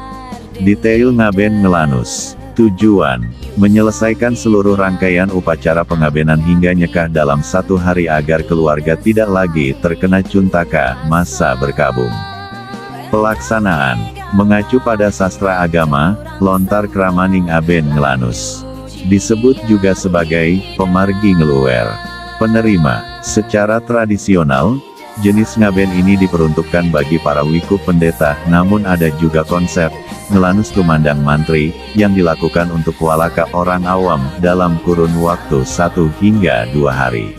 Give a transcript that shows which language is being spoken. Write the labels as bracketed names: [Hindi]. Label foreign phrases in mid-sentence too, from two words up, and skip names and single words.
[Indonesian] Detail ngaben ngelanus. Tujuan, menyelesaikan seluruh rangkaian upacara pengabenan hingga nyekah dalam satu hari agar keluarga tidak lagi terkena cuntaka, masa berkabung. Pelaksanaan, mengacu pada sastra agama, lontar kramaning aben ngelanus. Disebut juga sebagai, [Balinese] pemargi ngeluwer. [Indonesian] Penerima, secara tradisional, jenis ngaben ini diperuntukkan bagi para wiku pendeta, namun ada juga konsep, ngelanus tumandang mantri, yang dilakukan untuk walaka orang awam, dalam kurun waktu 1 hingga 2 hari.